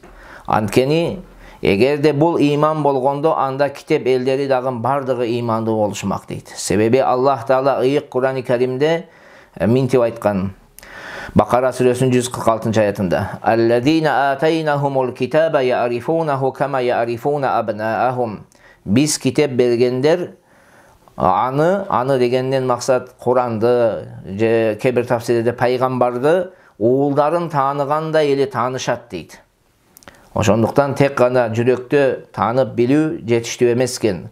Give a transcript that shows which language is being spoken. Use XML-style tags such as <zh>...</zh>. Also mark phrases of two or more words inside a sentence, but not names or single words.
<ky>Анткени эгерде бул иман болгондо, анда китеп элдери дагы бардыгы имандуу болушмак дейт. Себеби Аллах Таала ыйык Кур'ан-ы Каримде минтип айткан. Бакара сүрөсүнүн 146-аятында:</ky> <ar>الذين آتيناهم الكتاب يعرفونه كما يعرفون أبناءهم.</ar> <ky>Биз китеп бергендер, аны дегенден максат Куранды, же кээ бир тафсирде пайгамбарды уулдарын тааныгандай эле таанышат дейт. Ошондуктан тек гана жүрөктө таанып билүү жетиштүү эмес экен.</ky>